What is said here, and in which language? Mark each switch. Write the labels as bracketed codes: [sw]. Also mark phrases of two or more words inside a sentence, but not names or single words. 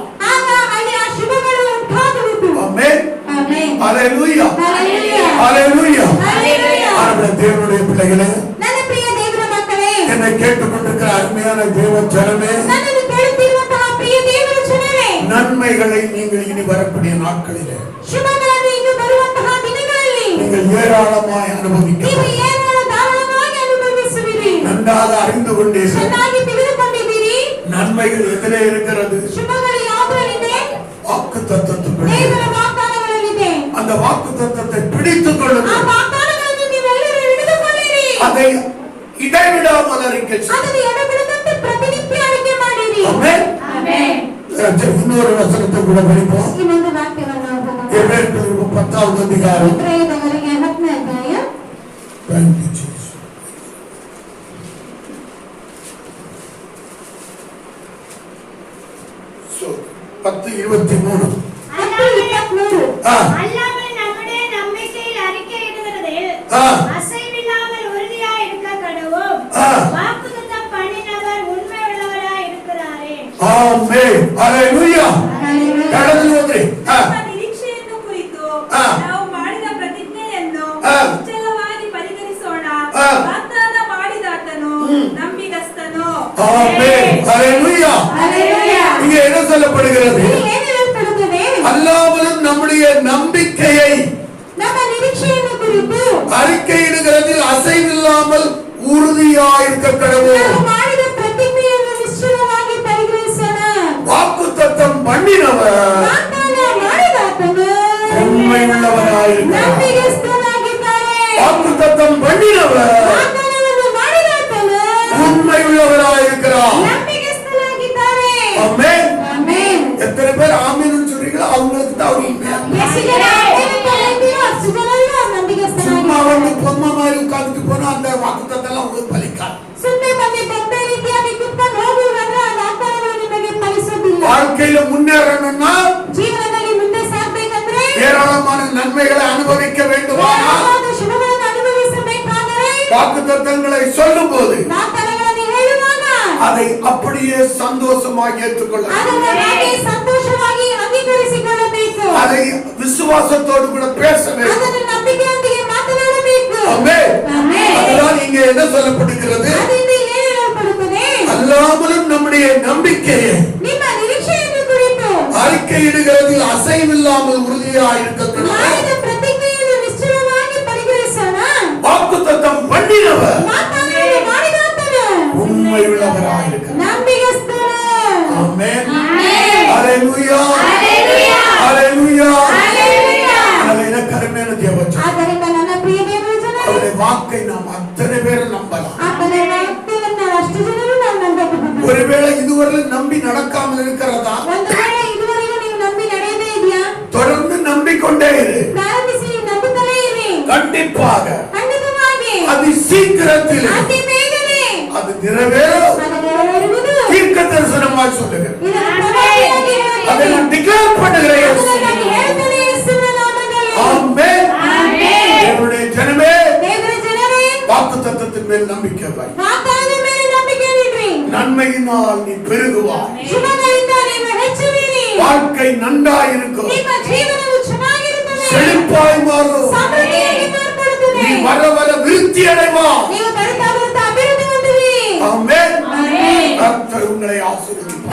[kn] ಆಗ ಅಲ್ಲಿ ಆ ಶುಭಗಳು ಉಂಟಾಗುವುದು. [ta] ஆமென். [kn] ಆಮೆನ್. [ta] ஹalleluya. [kn] ಹಲ್ಲೆಲೂಯಾ. [ta] ஹalleluya. [kn] ಹಲ್ಲೆಲೂಯಾ. [ta] ஆண்டவரே, தேவனுடைய பிள்ளைகளே, [kn] ನನ್ನ ಪ್ರಿಯ ದೇವರ ಮಕ್ಕಳೇ, [ta] என்னை கேட்டுக்கொண்டிருக்கிற அருமையான தேவ ஜனமே, [kn] ನನ್ನನ್ನು ಕೇಳುತ್ತಿರುವಂತಹ ಪ್ರಿಯ ದೇವರ ಜನರೇ, [ta] நன்மைகளை நீங்கள் இனி வரக்கூடிய நாட்களிலே [kn] ಶುಭಗಳನ್ನು ಇನ್ನು ಬರುವಂತಹ ದಿನಗಳಲ್ಲಿ [ta] நீங்கள் ஏராளமாய் அனுபவிக்க [kn] ನೀವು [ta] வேண்டும். [kn] ಏನಾದರೂ ಧಾರಾಳವಾಗಿ ಅನುಭವಿಸುವಿರಿ. [ta] நன்றாக அறிந்து கொண்டீர்கள். [kn] ಚೆನ್ನಾಗಿ ತಿಳಿದುಕೊಂಡಿದ್ದೀರಿ. [ta] நன்மைகள் எதிலே இருக்கிறது? [kn] ಶುಭಗಳು ಯಾವುದರಲ್ಲಿದೆ? [ta] வாக்குத்தத்தத்துக்குள்ளே. [kn] ದೇವರ ವಾಗ್ದಾನಗಳಲ್ಲಿದೆ. [ta] அந்த வாக்குத்தத்தத்தை பிடித்துக் [kn] ಆ [ta] கொள்ளுங்கள். [kn] ವಾಗ್ದಾನಗಳನ್ನು ನೀವೆಲ್ಲರೂ ಹಿಡಿದುಕೊಳ್ಳಿರಿ. [ta] அதை இடைவிடாமல் அறிக்கை செய்யுங்கள். [kn] ಅದನ್ನು ಎಡಬಿಡದಂತೆ ಪ್ರತಿನಿತ್ಯ ಅರಿಕೆ ಮಾಡಿರಿ. [ta] ஆமென். [kn] ಆಮೆನ್. [ta] இன்னொரு வசனத்தை கூட படிப்போம். [kn] ಇನ್ನೊಂದು ವಾಕ್ಯವನ್ನು ಓದೋಣ. [ta] எபிரேயருக்கு 10வது அதிகாரம். [kn] ಇಬ್ರಿಯದವರಿಗೆ 10ನೇ ಅಧ್ಯಾಯ. [en] Thank you, Jesus. So, 10:23. 10:23. [ta] அல்லாமல் நம்முடைய நம்பிக்கையில் அறிக்கையிடுகிறதில் ஆ. அசைவில்லாமல் உறுதியாய் இருக்க கடவோம். ஆ. வாக்குத்தத்தம் பண்ணினவர் உண்மை உள்ளவராய் இருக்கிறாரே. ஆமென். ஹalleluya. [kn] ಹಲ್ಲೆಲೂಯಾ. ಕಳೆದು ಹೋದ್ರಿ. ನಮ್ಮ ನಿರೀಕ್ಷೆಯನ್ನು ಕುರಿತು ಆ. ನಾವು ಮಾಡಿದ ಪ್ರತಿಜ್ಞೆಯನ್ನು ಆ. ನಿಶ್ಚಲವಾಗಿ ಪರಿಗಣಿಸೋಣ. ಆ. ವಾಗ್ದಾನ ಮಾಡಿದಾತನು ನಂಬಿಗಸ್ತನು. [ta] ஆமென். ஹalleluya. [kn] ಹಲ್ಲೆಲೂಯಾ. [ta] இங்க என்ன சொல்லப்படுகிறது? [kn] ಇಲ್ಲಿ ಏನು ಹೇಳಲ್ಪಡುತ್ತದೆ? [ta] அல்லாமலும் நம்முடைய நம்பிக்கையை [kn] ನಮ್ಮ ನಿರೀಕ್ಷೆಯನ್ನು ಕುರಿತು [ta] அறிக்கையிடுகிறதில் அசைவில்லாமல் உறுதியாயிருக்க கடவுள். [kn] ನಾವು ಮಾಡಿದ ಪ್ರತಿಜ್ಞೆಯನ್ನು ನಿಶ್ಚಲವಾಗಿ ಪರಿಗಣಿಸೋಣ. [ta] வாக்குத்தத்தம் பண்ணினவர் [kn] ವಾಗ್ದಾನ ಮಾಡಿದಾತನು [ta] உண்மையுள்ளவராயிருக்கிறார். [kn] ನಂಬಿಗಸ್ತನಾಗಿದ್ದಾನೆ. [ta] வாக்குத்தத்தம் பண்ணினவர் [kn] ವಾಗ್ದಾನವನ್ನು ಮಾಡಿದಾತನು [ta] உண்மையுள்ளவராயிருக்கிறார். [kn] ನಂಬಿಗಸ್ತನಾಗಿದ್ದಾನೆ. [ta] ஆமென். [kn] ಆಮೆನ್. [ta] எத்தனை பேர் ஆமென்னு சொல்றீங்களோ அவங்களுக்கு தான் அவர் உண்மையா. [kn] ಎಷ್ಟು ಜನ ಆಮೆನ್ ಅಂತ ಹೇಳ್ತೀರೋ ಅಷ್ಟು ಜನರು [ta] சும்மா [kn] ನಂಬಿಗಸ್ತನಾಗಿದ್ದಾರೆ. [ta] வந்து பொம்மை மாதிரி உட்கார்ந்துட்டு போனா அந்த வாக்குத்தத்தம் எல்லாம் உங்களுக்கு பலிக்காது. [kn] ಸುಮ್ಮನೆ ಬಂದು ಬೊಂಬೆ ರೀತಿಯಾಗಿ ಕುತ್ಕೊಂಡು ಹೋಗುವುದಾದ್ರೆ ಆ ವಾಗ್ದಾನಗಳು ನಿಮಗೆ ಫಲಿಸೋದಿಲ್ಲ. [ta] வாழ்க்கையில முன்னேறணும்னா [kn] ಜೀವನದಲ್ಲಿ ಮುಂದೆ ಸಾಗಬೇಕಂದ್ರೆ [ta] ஏராளமான நன்மைகளை அனுபவிக்க வேண்டுமானால் [kn] ಏನಾದರೂ ಶುಭಗಳನ್ನು ಅನುಭವಿಸಬೇಕಾದರೆ [ta] வாக்குத்தத்தங்களை சொல்லும் போது [kn] ವಾಗ್ದಾನಗಳನ್ನು ಹೇಳುವಾಗ [ta] அதை அப்படியே சந்தோஷமாக ஏற்றுக்கொள்ள வேண்டும். [kn] ಅದನ್ನು ಹಾಗೆ ಸಂತೋಷವಾಗಿ ಅಂಗೀಕರಿಸಿಕೊಳ್ಳಬೇಕು. [ta] அதை விசுவாசத்தோடு கூட பேச வேண்டும். [kn] ಅದನ್ನು ನಂಬಿಕೆಯೊಂದಿಗೆ ಮಾತನಾಡಬೇಕು. [ta] ஆமென். [kn] ಆಮೆನ್. [ta] அதுதான் இங்கே என்ன சொல்லப்படுகிறது? [kn] ಅದರಿಂದ ಏನು ಹೇಳಲ್ಪಡುತ್ತದೆ? [ta] அல்லாமலும் நம்முடைய நம்பிக்கையை [kn] ನಿಮ್ಮ ನಿರೀಕ್ಷೆಯನ್ನು ಕುರಿತು [ta] அறிக்கையிடுகிறதில் அசைவில்லாமல் உறுதியாயிருக்க [kn] ಮಾಡಿದ ಪ್ರತಿಜ್ಞೆಯನ್ನು ನಿಶ್ಚಲವಾಗಿ ಪರಿಗಣಿಸೋಣ. [ta] வாக்குத்தத்தம் பண்ணினவர் [kn] ಮಾತನಾಡಿ ಮಾಡಿದಾತನು [ta] உண்மை உள்ளவராயிருக்கிறார். [kn] ನಂಬಿಗಸ್ತನು. [ta] ஆமென். [kn] ಆಮೆನ್. [ta] ஹalleluya. ஹalleluya. ஹalleluya. ஹalleluya. அதனால கருமையான தேவச்சன் [kn] ಆದ್ದರಿಂದ ನನ್ನ ಪ್ರಿಯ ದೇವಜನರೇ, [ta] அவருடைய வாக்கை நாம் அத்தனை பேரும் நம்பலாம். [kn] ಆತನ ವಾಕ್ಯವನ್ನು ಅಷ್ಟು ಜನರು ನಾವು ನಂಬಬಹುದು. [ta] ஒருவேளை இதுவரை நம்பி நடக்காமல் இருக்கிறதா? [kn] ಒಂದು ವೇಳೆ ಇದುವರೆಗೂ ನೀವು ನಂಬಿ ನಡೆಯದೇ ಇದೆಯಾ? [ta] தொடர்ந்து நம்பிக்கொண்டே இரு. [kn] ಪ್ರಾರಂಭಿಸಿ ನಂಬುತ್ತಲೇ ಇರಿ. [ta] கண்டிப்பாக [kn] ಖಂಡಿತವಾಗಿ [ta] அதி சீக்கிரத்தில் [kn] ಅತಿ ಬೇಗನೆ [ta] அது நிறைவேறும். [kn] ಅದು ನೆರವೇರುವುದು. [ta] தீர்க்க தரிசனமாய் சொல்லுகிறேன். [kn] ಇದನ್ನು ಪ್ರವಾದಿಯಾಗಿ [ta] அதை [kn] ಹೇಳುತ್ತೇನೆ. [ta] நான் டிக்ளேர் பண்ணுகிறேன். [kn] ಅದನ್ನು ನಾನು ಹೇಳ್ತೇನೆ ಯೇಸುವಿನ ನಾಮದಲ್ಲಿ. [ta] ஆமென். [kn] ಆಮೆನ್. [ta] தேவனுடைய ஜனமே, [kn] ದೇವರ ಜನರೇ, [ta] வாக்குத்தத்தத்தின் மேல் நம்பிக்கை வை. [kn] ವಾಗ್ದಾನದ ಮೇಲೆ ನಂಬಿಕೆ ಇಡ್ರಿ. [ta] நன்மையினால் நீ பெருகுவாய். [kn] ಶುಭಗಳಿಂದ ನೀವು ಹೆಚ್ಚುವಿರಿ. [ta] வாழ்க்கை நன்றாயிருக்கும். [kn] ನಿಮ್ಮ ಜೀವನವು ಚೆನ್ನಾಗಿರುತ್ತದೆ. [ta] செழிப்பாய் மாறும். [kn] ಸಮೃದ್ಧಿಯಾಗಿ ಮಾರ್ಪಡುತ್ತದೆ. [ta] நீ வர வர விருத்தி அடைவா. [kn] ನೀವು ಬರುತ್ತಾ ಬರುತ್ತಾ ಅಭಿವೃದ್ಧಿ ಹೊಂದುವಿರಿ. [ta] ஆமென். [kn] ಆಮೆನ್. [ta] கர்த்தர் உங்களை ஆசீர்வதிப்பார்.